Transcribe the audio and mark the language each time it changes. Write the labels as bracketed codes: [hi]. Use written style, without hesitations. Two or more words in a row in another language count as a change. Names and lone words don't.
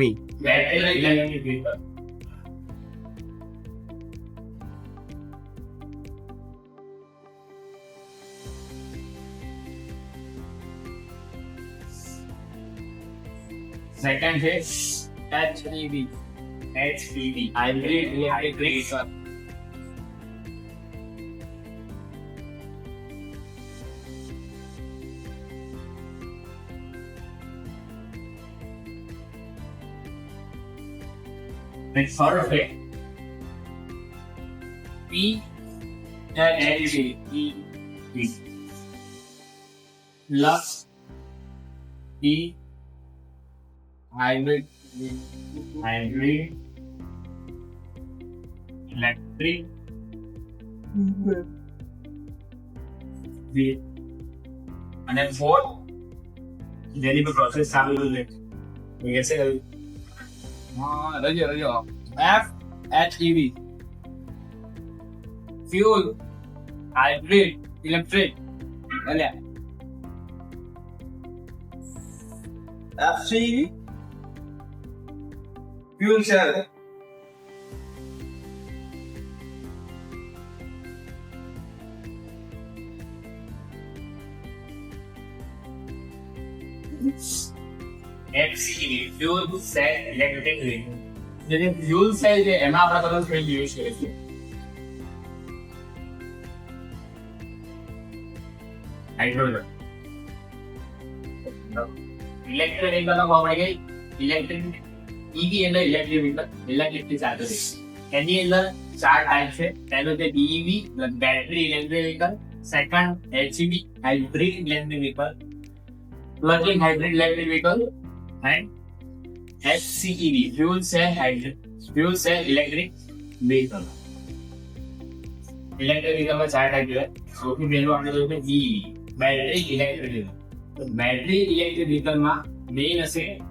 [en] battery electric vehicle. second છે HEV hybrid electric vehicle. Next third છે PHEV Lux E hybrid electric vehicle. [gu] અને fourth જેની પર પ્રોસેસ ચાલુ છે એ છે રજો FHEV [en] fuel hybrid electric. [gu] અલ્યા [en] FCEV. Fuel cell. FCEV fuel cell electric vehicle. [gu] જે [en] fuel cell [gu] છે એમાં આપણે [en] color field [gu] યુઝ કરીએ છીએ. [en] hydrogen electric vehicle [gu] નો આપણે કઈ ઇલેક્ટ્રિક ઈવી એટલે [en] electric vehicle [gu] ઇલેક્ટ્રિક થી ચાલતો છે. એની અંદર ચાર ટાઈપ છે. પહેલો છે [en] BEV battery electric vehicle, second HEV hybrid electric vehicle, plug-in hybrid electric vehicle and FCEV fuel cell electric vehicle. [gu] ઇલેક્ટ્રિક વ્હીકલમાં ચાર ટાઈપ છે. સૌથી પહેલું આપણે જોયું કે [en] BEV battery electric vehicle. [gu] તો બેટરી ઇલેક્ટ્રિક વ્હીકલમાં મેઇન હશે